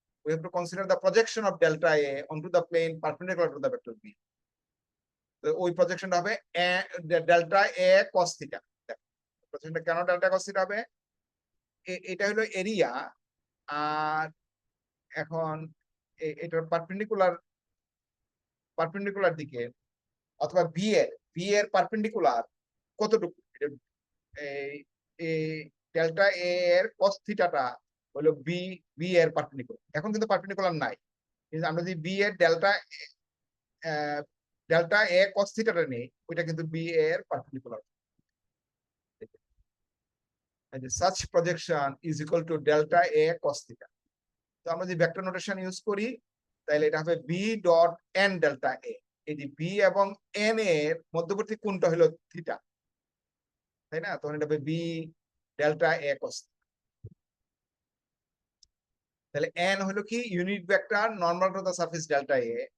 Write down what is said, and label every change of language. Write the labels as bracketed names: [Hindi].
[English] We have to consider the projection of delta A onto the plane perpendicular to the vector B. [Bangla] তো ওই প্রজেকশনটা হবে delta এ cos theta. প্রজেকশনটা কেন delta cos theta হবে? এটা হলো area, আর এখন এটার পারপেন্ডিকুলার দিকে, অথবা বি এর পারপেন্ডিকুলার কতটুকু, এই ডেল্টা এ এর cos থিটাটা হলো বি এর পারপেন্ডিকুলার। এখন কিন্তু পারপেন্ডিকুলার নাই, কিন্তু আমরা যদি বি এর ডেল্টা এ cos থিটাটা নেই, ওইটা কিন্তু বি এর perpendicular. [English] such projection is equal to delta a cos theta. [Bangla] তো আমরা যদি ভেক্টর নোটেশন ইউজ করি, তাহলে এটা হবে বি ডট এন ডেল্টা এ। এই যে বি এবং এন এর মধ্যবর্তী কোণটা হলো থিটা, তাই না? তখন এটা হবে বি ডেল্টা এ cos। তাহলে এন হলো কি? [English] Unit vector normal to the surface delta A.